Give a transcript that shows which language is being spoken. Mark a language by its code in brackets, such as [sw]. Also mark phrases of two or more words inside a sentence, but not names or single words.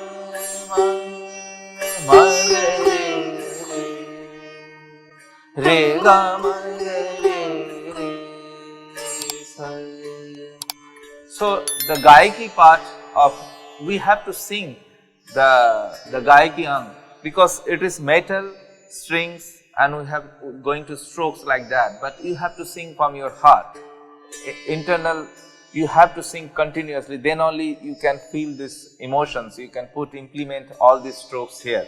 [en] ma re re ga ma re re sa. So the Gayaki part of, we have to sing the [hi] गायकी अंग, [en] because it is metal, strings, and we have going to strokes like that, but you have to sing from your heart. Internal, you have to sing continuously, then only you can feel these emotions, you can implement all these strokes here.